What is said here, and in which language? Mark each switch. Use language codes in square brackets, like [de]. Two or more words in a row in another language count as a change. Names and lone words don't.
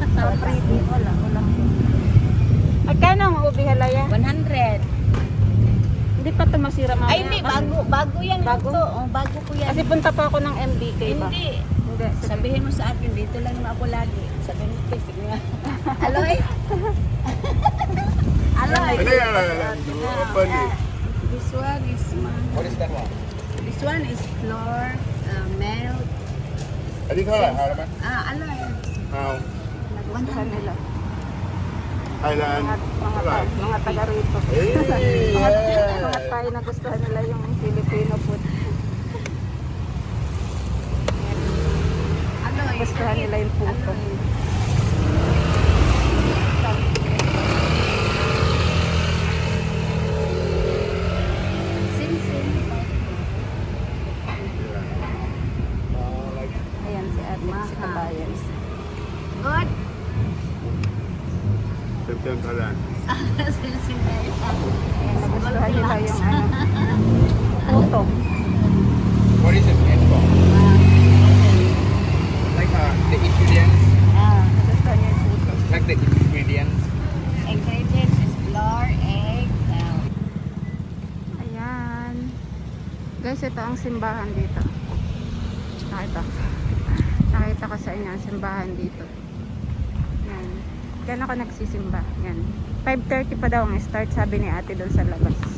[tl] Sa freebie wala. Magkano ang ubi halaya? 100. Hindi pa ito masira mamaya. Ay, hindi. Bago yan. Bago? Bago? Bago ko yan. Kasi punta pa ako ng MBK ba? Hindi. Hindi. Sabihin mo sa akin, dito lang naman ako lagi. Sabihin mo, sige nga. Aloy? Aloy? [en] This one is What is that one? This one is flour, milk. [th] อันนี้เท่าไหร่ครับไหม [tl] Aloy. [th] เอา [tl] Nagustuhan nila. [th] ไทยแลนด์ [tl] Mga [th] เท่าไหร่ [tl] taga rito. [en] Hey, [tl] Mga Thai nagustuhan nila yung Filipino food. Aloy. Nagustuhan nila yung puto. Sim. Ayan si Ate, si Kabayan. [en] Good. [th] เต็มไทยแลนด์ [tl] Sim. Ayan, nagustuhan nila yung puto. [en] What is it made from? Like the ingredients, [tl] Nagustuhan niya yung puto. [en] like the ingredients. Ingredients is flour, egg, [tl] Ayan. Guys, ito ang simbahan dito. Nakita ko sa inyo ang simbahan dito. Yan. Kaya ako nagsisimba. Yan. 5:30 pa daw ang start, sabi ni ate doon sa labas.